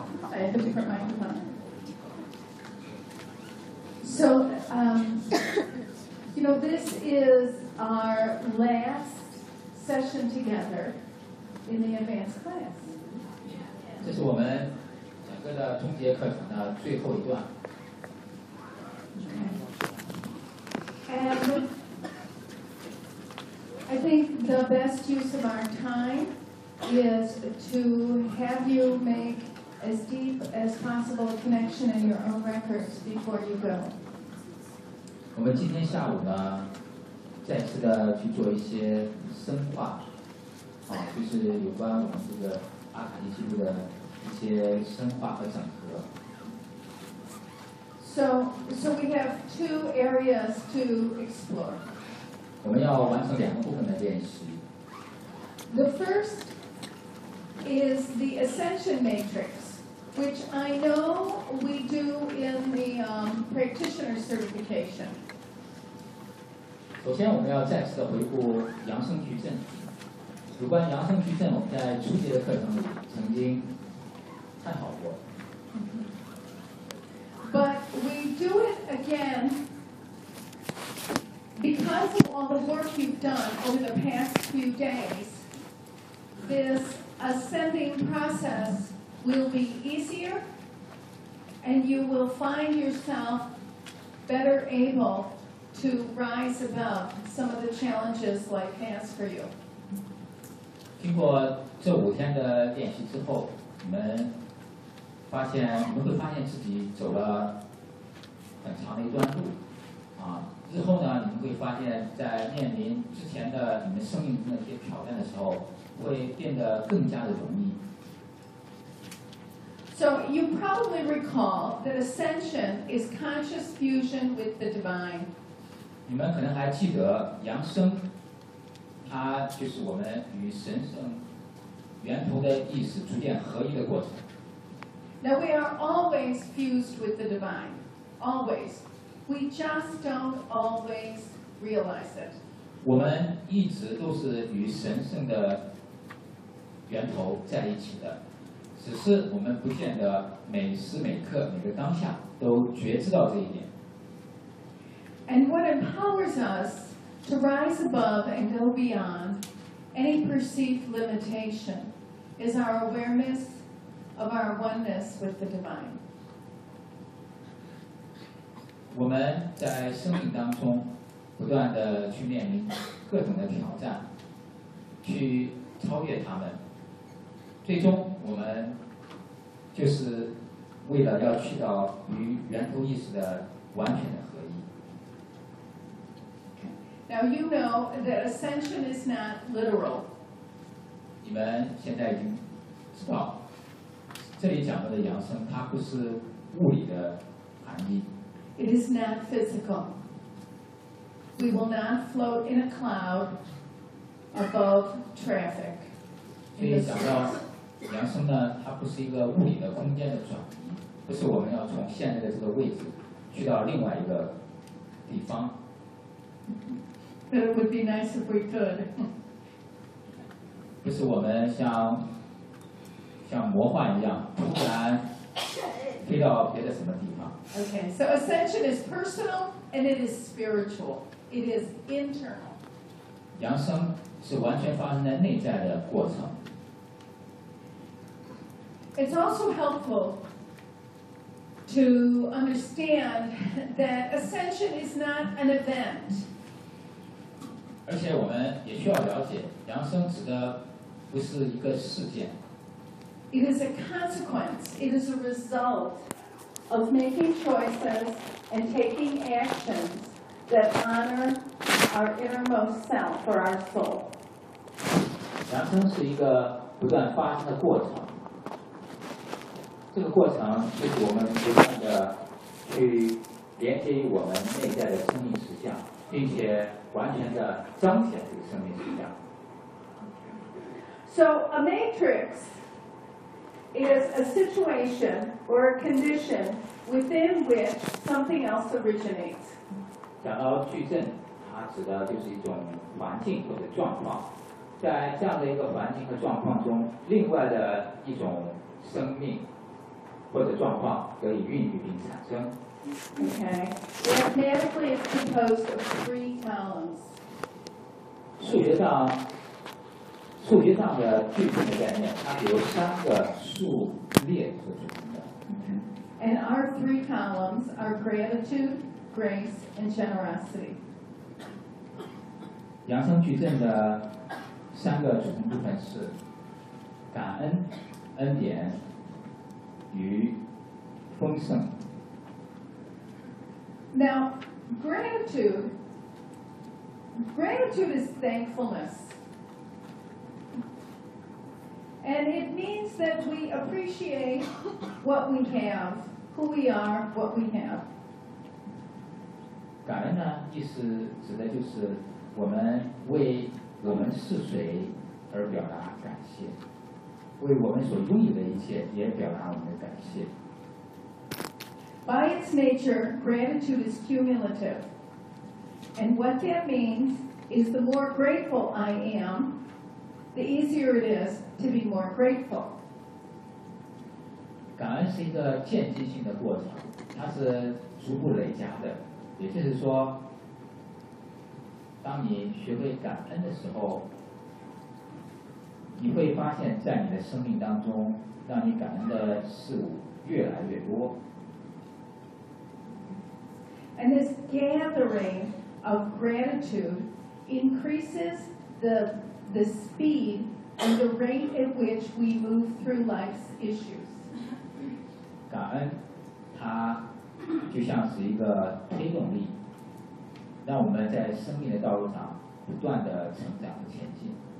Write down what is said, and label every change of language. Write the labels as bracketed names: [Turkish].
[English] I have a different microphone. So, you know, this is our last session together in the advanced class. [Chinese] 这是我们整个的终结课程的最后一段。 [English] And I think the best use of our time is to have you make as deep as possible connection in your own records before you go. [Chinese] 我们今天下午呢，再次的去做一些深化，啊，就是有关我们这个阿卡西记录的一些深化和整合。 [English] So we have two areas to explore. [Chinese] 我们要完成两个部分的练习。 [English] The first is the ascension matrix, which I know we do in the practitioner certification. [Chinese] 首先，我们要再次的回顾阳性矩阵。有关阳性矩阵，我们在初级的课程里曾经探讨过。 [English] But we do it again because of all the work you've done over the past few days. This ascending process will be easier, and you will find yourself better able to rise above some of the challenges life has for you. [Chinese] 经过这五天的练习之后，我们会发现自己走了很长的一段路，啊，日后呢，你们会发现在面临之前的你们生命中的一些挑战的时候，会变得更加的容易。 [English] So you probably recall that ascension is conscious fusion with the divine. [Chinese] 你们可能还记得扬升，它就是我们与神圣源头的意识逐渐合一的过程。 [English] Now we are always fused with the divine, always. We just don't always realize it. [Chinese] 我们一直都是与神圣的源头在一起的，只是我们不见得每时每刻每个当下都觉知到这一点。 [English] And what empowers us to rise above and go beyond any perceived limitation is our awareness of our oneness with the divine. [Chinese] 我们在生命当中不断地去面临各种的挑战，去超越他们，最终我们就是为了要去到与源头意识的完全的合一。 [English] Now you know that ascension is not literal. [Chinese] 你们现在已经知道这里讲到的扬升，它不是物理的含义。 [English] It is not physical. We will not float in a cloud above traffic. [Chinese] 这里讲到扬升呢，它不是一个物理的空间的转移，不是我们要从现在的这个位置去到另外一个地方。 [English] But it would be nice if we could. [Chinese] 不是我们像魔幻一样突然飞到别的什么地方。 [English] Okay, so ascension is personal and it is spiritual. It is internal. [Chinese] 扬升是完全发生在内在的过程。 [English] It's also helpful to understand that ascension is not an event. [Chinese] 而且我们也需要了解，扬升指的不是一个事件。 [English] It is a consequence. It is a result of making choices and taking actions that honor our innermost self or our soul. [Chinese] 扬升是一个不断发生的过程。这个过程就是我们不断的去连接于我们内在的生命实相，并且完全的彰显这个生命实相。 [English] So a matrix is a situation or a condition within which something else originates. [Chinese] 讲到矩阵，它指的就是一种环境或者状况，在这样的一个环境和状况中，另外的一种生命或者状况可以孕育并产生。 [English] Okay, mathematically it's composed of three columns. [Chinese] 数学上的矩阵的概念，它由三个数列所组成的。 [English] And our three columns are gratitude, grace, and generosity. [Chinese] 扬声矩阵的三个组成部分是感恩、恩典与丰盛。 [English] Now, gratitude is thankfulness. And it means that we appreciate what we have, who we are, what we have. [Chinese] 感恩呢，意思指的就是我们为我们是谁而表达感谢，为我们所拥有的一切也表达我们的感谢。 [English] By its nature, gratitude is cumulative. And what that means is the more grateful I am, the easier it is to be more grateful. [Chinese] 感恩是一个渐进性的过程，它是逐步累加的。也就是说，当你学会感恩的时候，你会发现在你的生命当中，让你感恩的事物越来越多。 [English] And this gathering of gratitude increases the speed and the rate at which we move through life's issues. [Chinese] 感恩，它就像是一个推动力，让我们在生命的道路上不断的成长和前进。